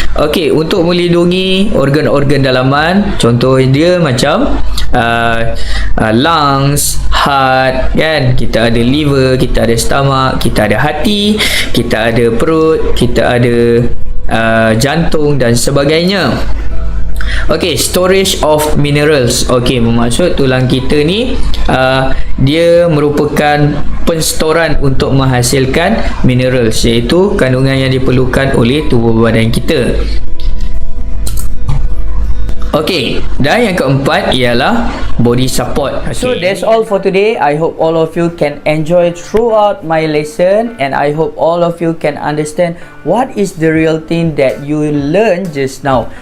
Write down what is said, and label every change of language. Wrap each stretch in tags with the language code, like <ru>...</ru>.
<ms>Okay, untuk melindungi organ-organ dalaman, contoh dia macam lungs, heart, kan? Kita ada liver, kita ada stomach, kita ada hati, kita ada perut, kita ada jantung dan sebagainya.</ms> <en>Okay, storage of minerals.</en> <ms>Okay, bermaksud tulang kita ni dia merupakan penstoran untuk menghasilkan minerals, iaitu kandungan yang diperlukan oleh tubuh badan kita. Okay, dan yang keempat ialah body support.</ms> <en>Okay. So that's all for today. I hope all of you can enjoy throughout my lesson, and I hope all of you can understand what is the real thing that you learn just now.</en>